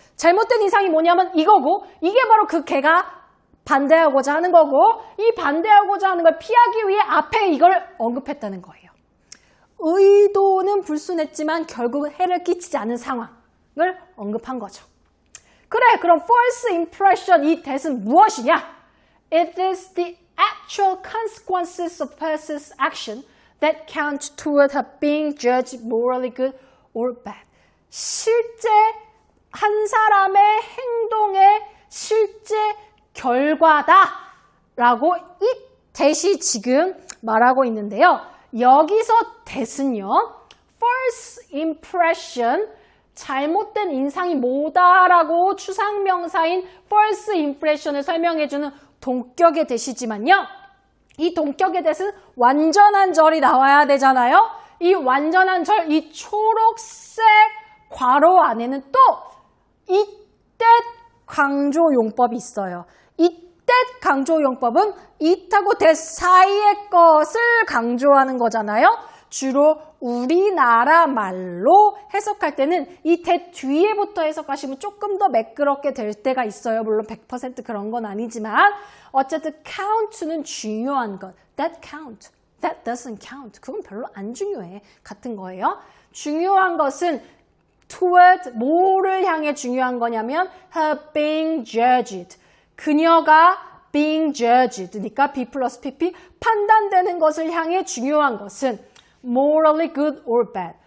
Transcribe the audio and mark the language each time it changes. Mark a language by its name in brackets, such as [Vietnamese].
[Korean] 잘못된 인상이 뭐냐면 이거고, 이게 바로 그 걔가 반대하고자 하는 거고, 이 반대하고자 하는 걸 피하기 위해 앞에 이걸 언급했다는 거예요. 의도는 불순했지만 결국은 해를 끼치지 않은 상황을 언급한 거죠. 그래, 그럼 false impression, 이 that은 무엇이냐? [English] It is the actual consequences of past action that count toward her being judged morally good or bad. [Korean] 실제 한 사람의 행동의 실제 결과다라고 이 that이 지금 말하고 있는데요. 여기서 that은요, false impression, 잘못된 인상이 뭐다라고 추상명사인 false impression을 설명해주는 동격의 that이지만요. 이 동격의 that은 완전한 절이 나와야 되잖아요. 이 완전한 절, 이 초록색 괄호 안에는 또 이 that 강조용법이 있어요. 이 that 강조용법은 it하고 that 사이의 것을 강조하는 거잖아요. 주로 우리나라 말로 해석할 때는 이 that 뒤에부터 해석하시면 조금 더 매끄럽게 될 때가 있어요. 물론 100% 그런 건 아니지만 어쨌든 count는 중요한 것. [English] That count, that doesn't count. [Korean] 그건 별로 안 중요해. 같은 거예요. 중요한 것은 toward, 뭐를 향해 중요한 거냐면 [English] her being judged. [Korean] 그녀가 being judged니까 B 플러스 PP, 판단되는 것을 향해 중요한 것은 [English] morally good or bad.